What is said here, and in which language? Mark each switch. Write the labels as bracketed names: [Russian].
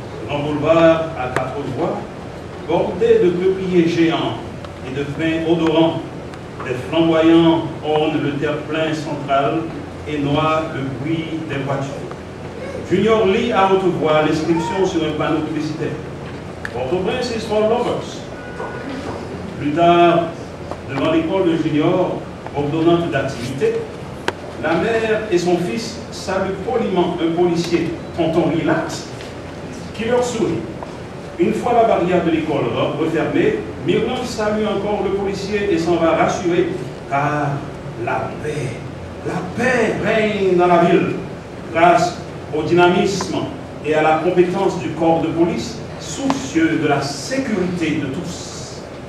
[French] Un boulevard à 4 voies, bordé de peupliers géants et de pins odorants. Des flamboyants ornent le terre-plein central et noient le bruit des voitures. Junior lit à haute voix l'inscription sur un panneau publicitaire. [English] Port-au-Prince is for lovers. [French] Plus tard, devant l'école de Junior, ordonnante d'activité, la mère et son fils saluent poliment un policier, tonton Relax, qui leur sourit. Une fois la barrière de l'école refermée, Mirland salue encore le policier et s'en va rassurer, car la paix règne dans la ville, grâce au dynamisme et à la compétence du corps de police, soucieux de la sécurité de tous.